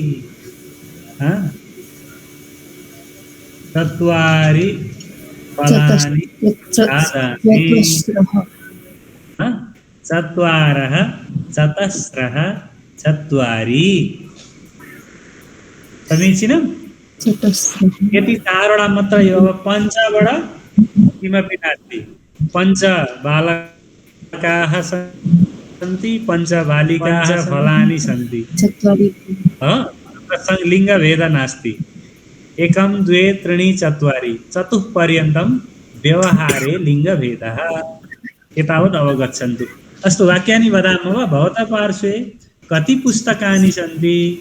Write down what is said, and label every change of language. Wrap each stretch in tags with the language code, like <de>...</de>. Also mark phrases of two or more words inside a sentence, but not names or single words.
<sa>चत्वारि फलानि खादामि चत्वारः चतस्रः चत्वारि समीचीनम्</sa> <ne>यति चारवटा मात्र यो अब पञ्चबाट</ne> <sa>किमपि नास्ति पञ्च बालकाः सन्ति पञ्च बालिकाः फलानि सन्ति लिङ्गभेद नास्ति एकं द्वे त्रीणि चत्वारि चतुः पर्यन्तं व्यवहारे लिङ्गभेदः एतावत् अवगच्छन्तु अस्तु वाक्यानि वदामः वा भवतः पार्श्वे कति पुस्तकानि सन्ति</sa>